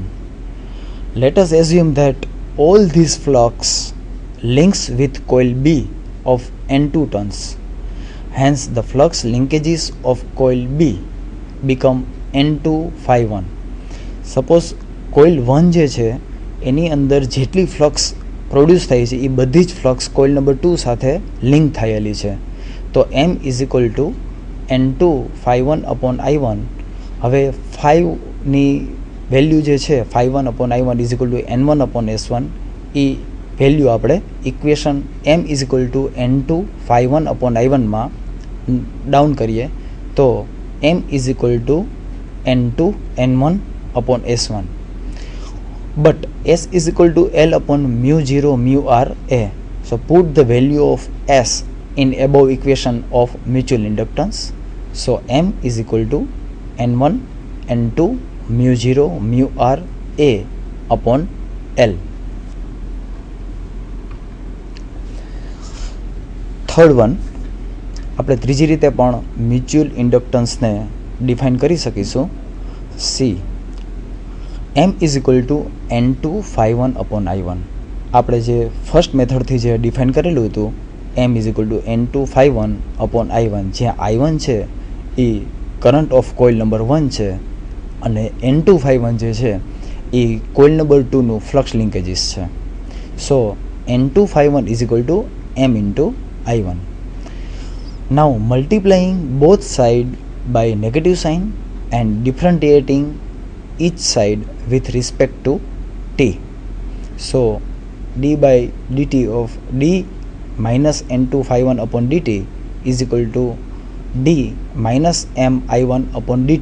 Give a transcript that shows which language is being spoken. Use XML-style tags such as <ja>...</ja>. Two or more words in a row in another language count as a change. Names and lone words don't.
<en>Let us assume that all these flux links with coil B of N2 turns. Hence the flux linkages of coil B become N2 phi1. Suppose coil 1</en> <gu>જે છે એની અંદર જેટલી</gu> <en>flux produce</en> <gu>થાય છે એ બધી જ ફ્લક્સ</gu> <en>coil number 2</en> <gu>સાથે લિંક થયેલી છે.</gu> <en>તો M is equal to N2 phi1 upon I1.</en> <gu>હવે 5ની વેલ્યુ જે છે</gu> <en>phi1 upon I1 is equal to N1 upon S1</en> <gu>એ વેલ્યુ આપણે</gu> <en>equation M is equal to N2 phi1 upon I1</en> <gu>માં ડાઉન કરીએ તો</gu> <en>M is equal to N2 N1 upon S1. But S is equal to L upon mu 0 mu R A. So put the value of S in above equation of mutual inductance. So M is equal to N1 N2 mu 0 mu R A upon L. Third one,</en> <gu>આપણે ત્રીજી રીતે પણ</gu> <en>mutual inductance</en> <gu>ડિફાઇન કરી શકીશું.</gu> <en>C M is equal to N2 phi1 upon I1.</en> <gu>આપણે જે</gu> <en>first method</en> <gu>જે ડિફાઇન કરેલું હતું</gu> <en>M is equal to N2 phi1 upon I1,</en> <gu>જ્યાં I1 છે એ</gu> <en>current of coil number 1</en> <gu>છે અને N2 phi1 જે છે એ</gu> <en>coil number 2</en> <gu>નું</gu> <en>flux linkages</en> <gu>છે.</gu> <en>સો N2 phi1 is equal to M into I1. Now multiplying both side by negative sign and differentiating each side with respect to t. So d by dt of d minus N2 phi1 upon dt is equal to d minus M I1 upon dt.</en>